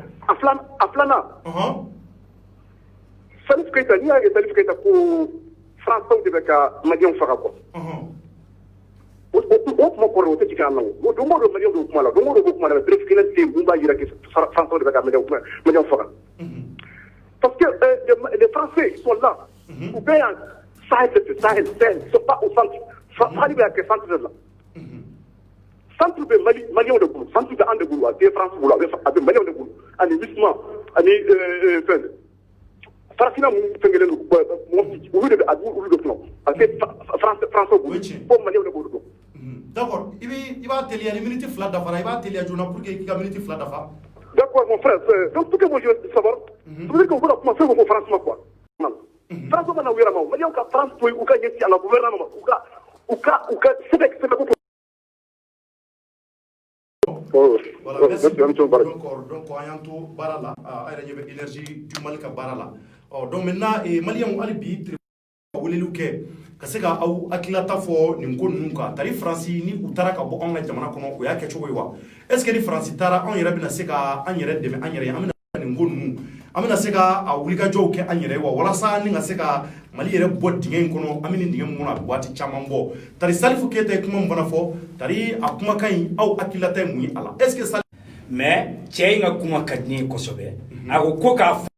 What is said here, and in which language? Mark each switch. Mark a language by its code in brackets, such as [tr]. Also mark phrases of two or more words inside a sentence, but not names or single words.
[bm] A filanan. Salif Keita n'i y'a ye Salif Keita ko Français de bɛ ka maliyɛnw faga quoi. O kuma kɔrɔ o tɛ jigin an na o don o don maliyɛnw b'o kuma la don o don b'o kuma la bref kelen tɛ yen mun b'a yira que Français de bɛ ka maliyɛnw faga. [fr] Parce que les Français ils sont là. [bm] U bɛ yan Sahel [fr] ils sont pas au centre. [bm] Mali bɛ yan kɛ centre de la. Centre bɛ maliyɛnw de bolo centre bɛ an de bolo a tɛ France bolo a bɛ maliyɛnw de bolo ani Wisma ani fɛn. Farafina mun fɛnkelen don mɔgɔ olu de bɛ a olu de kɔnɔ a tɛ France bolo fo maliyɛnw de b'olu dɔn. D'accord i b'a teliya ni minute fila dafara i b'a teliya joona [fr] pour que [bm] i ka minute fila dafa. [fr] D'accord mon frère donc pour que moi je savoir ça veut dire qu'on va commencer au France quoi. [bm] France mana wira ma maliyɛnw ka France to u ka ɲɛsin a la gouvernement u ka sɛbɛ ko. [fr] Voilà, merci. [bm] Donc an y'an to baara la a yɛrɛ ɲɛ bɛ énergie du Mali ka baara la [fr] donc maintenant [bm] maliyɛnw hali bi ka weleliw kɛ ka se ka aw hakilata fɔ nin ko ninnu kan tari Faransi ni u taara ka bɔ anw ka jamana kɔnɔ o y'a kɛcogo ye wa [fr] est ce que [bm] ni Faransi taara anw yɛrɛ bɛna se ka an yɛrɛ dɛmɛ an yɛrɛ ye an bɛna nin ko ninnu an bɛna se ka a wulikajɔw kɛ an yɛrɛ ye wa walasa ni ka se ka Mali yɛrɛ bɔ dingɛ in kɔnɔ an bɛ nin dingɛ min kɔnɔ a bɛ waati caman bɔ tari Salifu Keyita ye kuma min fana fɔ tari a kumakan in aw hakilata ye mun ye a la [fr] est ce que [bm] mais cɛ in ka kuma ka di ne ye kosɛbɛ a ko k'a